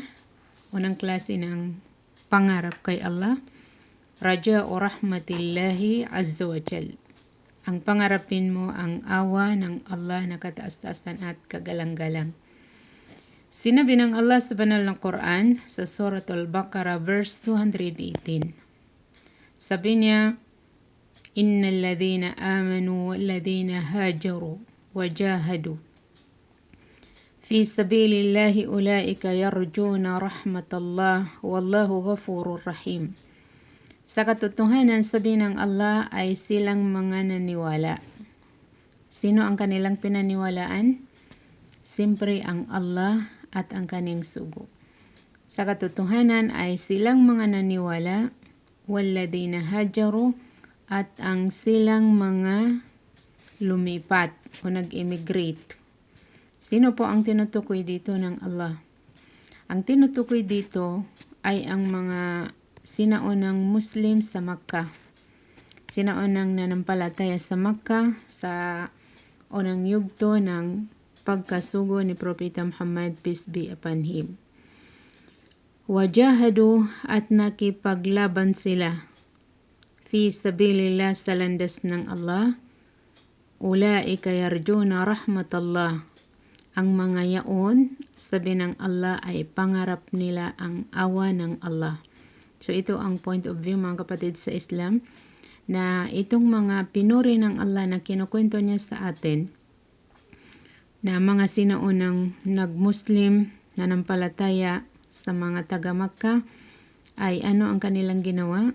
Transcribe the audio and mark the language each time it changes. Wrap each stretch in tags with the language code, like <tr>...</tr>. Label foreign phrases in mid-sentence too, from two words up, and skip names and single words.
<tl>Unang klase ng pangarap kay Allah, raja o</tl> <ar>رحمة الله عز وجل.</ar> <tl>Ang pangarapin mo ang awa ng Allah na kataas-taasan at kagalang-galang. Sinabi ng Allah sa banal ng Quran sa Suratul Baqarah verse 218. Sabi niya,</tl> <ar>إن الذين آمنوا والذين هاجروا وجاهدوا في سبيل الله أولئك يرجون رحمة الله والله غفور رحيم.</ar> <tl>Sa katotohanan, sabi ng Allah ay silang mga naniwala. Sino ang kanilang pinaniwalaan? Siyempre ang Allah at ang kaning sugo. Sa katotohanan ay silang mga naniwala,</tl> <ar>والذين هاجروا,</ar> <tl>at ang silang mga lumipat o nag-immigrate. Sino po ang tinutukoy dito ng Allah? Ang tinutukoy dito ay ang mga sinaunang Muslim sa Makkah. Sinaunang nanampalataya sa Makkah sa unang yugto ng pagkasugo ni Propeta Muhammad,</tl> <en>peace be upon him.</en> <tl>Wajahadu, at nakipaglaban sila</tl> <ar>في سبيل الله,</ar> <tl>sa landas ng Allah.</tl> <ar>أولئك يرجون رحمة الله.</ar> <tl>Ang mga yaon, sabi ng Allah, ay pangarap nila ang awa ng Allah. So ito ang</tl> <en>point of view,</en> <tl>mga kapatid, sa Islam, na itong mga pinuri ng Allah na kinukwento niya sa atin, na mga sinaunang nag-Muslim na nampalataya sa mga taga-Makkah, ay ano ang kanilang ginawa?</tl>